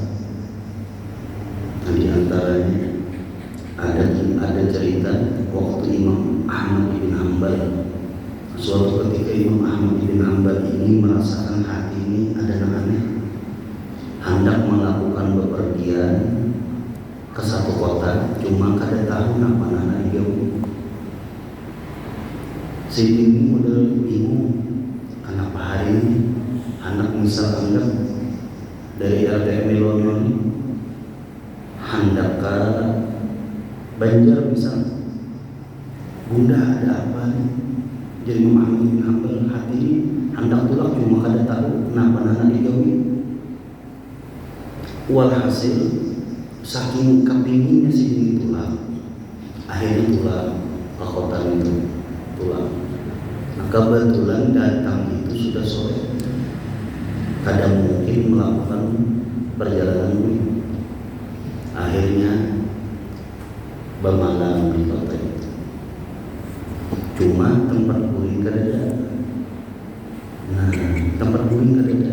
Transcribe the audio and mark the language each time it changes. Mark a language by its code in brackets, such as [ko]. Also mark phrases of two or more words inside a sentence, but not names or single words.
[id] Nah, di antaranya ada cerita waktu Imam Ahmad bin Hanbal. Suatu ketika Imam Ahmad bin Hanbal ini merasakan hati ini ada yang aneh, hendak melakukan bepergian ke satu kota, cuma [bjn] kada tahu [id] apa nana jauh. Si ini model bingung, kenapa hari ini anak misal anggap dari RT Melonyon hendak ke Banjar misal, bunda ada apa nih? Jadi Imam Ahmad bin Hanbal hati ini hendak pulang cuma [bjn] kada tahu [id] kenapa nana dijauhi. Walhasil saking kepinginnya si ini pulang, akhirnya pulang ke kota itu, pulang. Nah, kebetulan datang itu sudah sore, kadang mungkin melakukan perjalanan ini. Akhirnya bermalam di kota itu. Cuma tempat guling [bjn] kada ada. [id] Nah, tempat guling [bjn] kada ada.